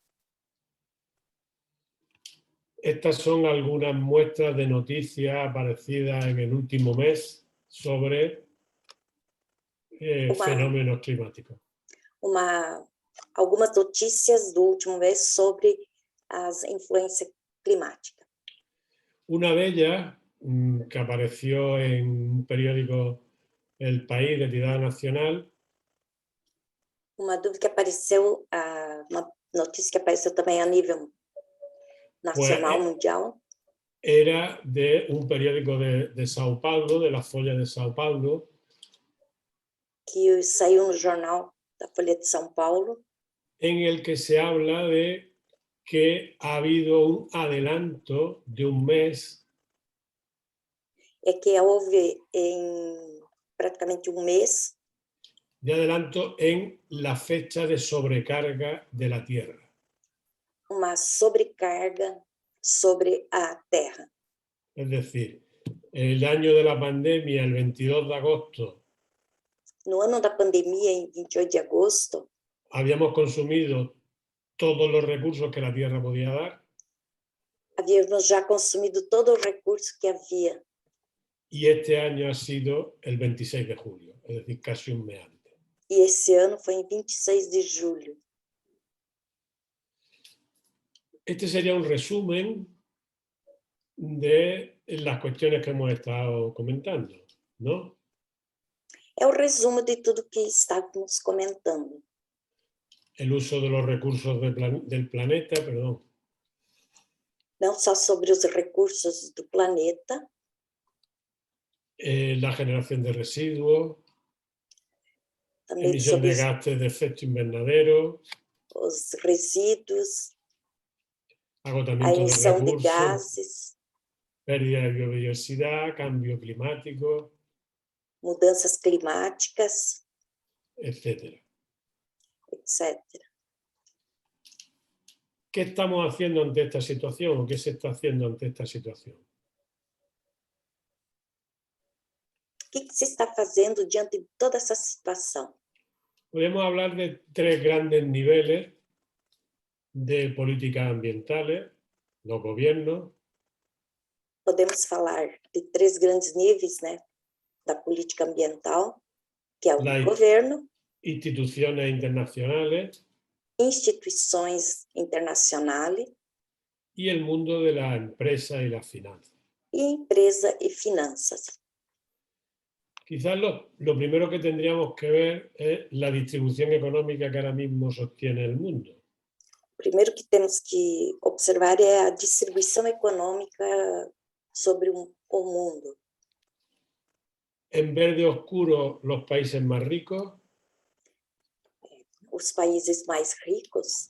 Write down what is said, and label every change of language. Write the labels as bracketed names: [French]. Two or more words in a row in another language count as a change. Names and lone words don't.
[Spanish] Estas son algunas muestras de noticias aparecidas en el último mes sobre fenómenos climáticos. [Portuguese] Algumas notícias do último mês sobre as influências climáticas. [Spanish] Una de ellas, que apareció en un periódico El País de tirada nacional. [Portuguese] Uma dúvida que apareceu, uma notícia que apareceu também a nível nacional, mundial. [Spanish] Era de un periódico de São Paulo, de la Folha de São Paulo. [Portuguese] Que saiu no jornal da Folha de São Paulo. [Spanish] En el que se habla de que ha habido un adelanto de un mes. [Portuguese] É que houve praticamente um mês. [Spanish] De adelanto en la fecha de sobrecarga de la Tierra. [Portuguese] Uma sobrecarga sobre a Terra. [Spanish] Es decir, el año de la pandemia, el 22 de agosto. [Portuguese] No ano da pandemia, em 28 de agosto. [Spanish] Habíamos consumido todos los recursos que la Tierra podía dar. [Portuguese] Habíamos já consumido todo o recurso que havia. [Spanish] Y este año ha sido el 26 de julio, es decir, casi un mes antes. [Portuguese] E esse ano foi em 26 de julho. [Spanish] Este sería un resumen de las cuestiones que hemos estado comentando, ¿no? [Portuguese] É o resumo de tudo que estávamos comentando. [Spanish] El uso de los recursos del planeta, perdón. [Portuguese] Não só sobre os recursos do planeta. [Spanish] La generación de residuos. [Portuguese] Também [Spanish] emisión de gases de efecto invernadero. [Portuguese] Os resíduos. [Spanish] Agotamiento [Portuguese] a emissão [Spanish] de recursos. [Portuguese] De gases. [Spanish] Pérdida de biodiversidad, cambio climático. [Portuguese] Mudanças climáticas. [Spanish] Etcétera. [Portuguese] Etcétera. [Spanish] ¿Qué estamos haciendo ante esta situación o qué se está haciendo ante esta situación? [Portuguese] O que se está fazendo diante de toda essa situação? [Spanish] Podemos hablar de 3 grandes niveles. de políticas ambientales, los gobiernos, [Portuguese] Podemos falar de 3 grandes níveis, né, da política ambiental, que é o [Spanish] las [Portuguese] governo, [Spanish] instituciones internacionales [Portuguese] instituições internacionais [Spanish] y el mundo de las empresas y las finanzas. [Portuguese] e empresa e finanças. [Spanish] Quizás lo primero que tendríamos que ver es la distribución económica que ahora mismo sostiene el mundo. [Portuguese] Primeiro que temos que observar é a distribuição econômica sobre o mundo. [Spanish] En verde oscuro, los países más ricos, [Portuguese] Os países mais ricos